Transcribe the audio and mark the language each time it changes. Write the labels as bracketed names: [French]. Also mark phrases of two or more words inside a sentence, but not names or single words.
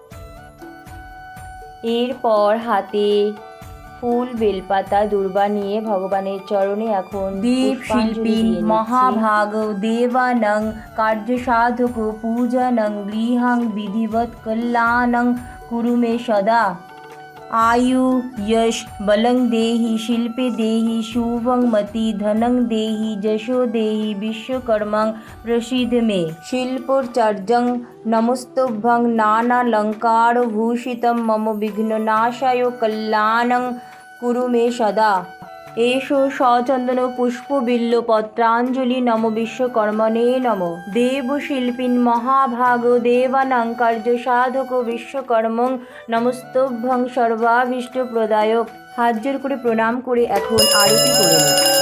[Bangla] এরপর হাতে ফুল, বেলপাতা, দূর্বা নিয়ে ভগবানের চরণে এখন [Sanskrit] দেব শিল্পীন মহাভাগ দেবানং কার্য সাধক পূজনং গৃহং বিধিবৎ কল্যাণং কুরু মে সদা। आयु यश बलं देहि शिल्पे देहि शुभं मति धनं देहि जशो देहि विश्वकर्मं प्रसीद मे। शिल्पोच्चर्यं नमस्तुभ्यं नानालङ्कारभूषितं मम विघ्ननाशाय कल्याणं कुरु मे सदा। एषो सचन्दन पुष्पबिल्ल पत्राञ्जलि नमो विश्वकर्मणे नमो। देवशिल्पिन् महाभाग देवानां कार्यसाधक विश्वकर्मं नमस्तुभ्यं सर्वाभीष्टप्रदायक। [Bangla] হাত জোড় করে প্রণাম করে এখন আরতি করে নিই।